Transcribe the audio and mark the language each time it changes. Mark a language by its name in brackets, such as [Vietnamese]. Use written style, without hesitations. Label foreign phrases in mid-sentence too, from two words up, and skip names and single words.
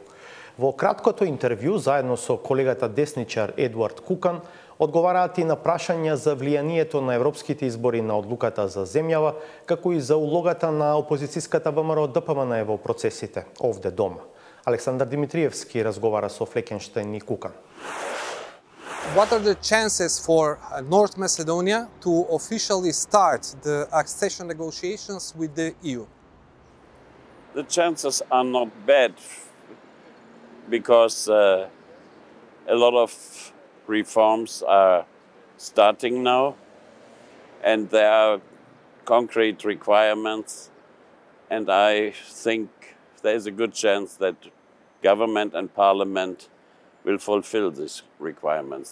[Macedonian] Во краткото интервју, заедно со колегата десничар Едуард Кукан, одговараат и на прашања за влијанието на европските избори на одлуката за земјава, како и за улогата на опозицијската ВМРО ДПМН во процесите овде дома. Александар Димитриевски разговара со Флекенштајн и Кукан. [English] What are the chances for North Macedonia to officially start the accession negotiations with the EU? The chances are not bad because a lot of reforms are starting now and there are concrete requirements, and I think there is a good chance that government and parliament will fulfill these requirements.